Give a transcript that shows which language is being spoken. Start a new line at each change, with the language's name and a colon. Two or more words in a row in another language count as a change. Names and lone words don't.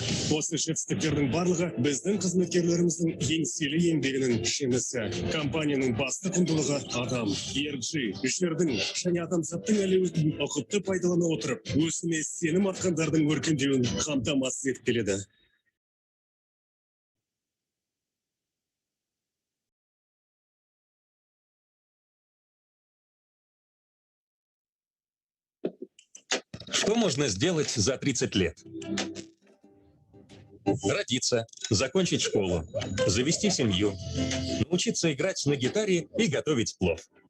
Kazakh: Осы жетістіктердің барлығы біздің қызметкерлеріміздің еңселі еңбегінің жемісі. Компанияның басты құндылығы адам. ERG жердің және адамзаттың әлеуетін ұқыпты пайдалана отырып, өсіне сенім артқандардың өркендеуін қамтамасыз етіп келеді.
Russian: Что можно сделать за 30 лет? Родиться, закончить школу, завести семью, научиться играть на гитаре и готовить плов.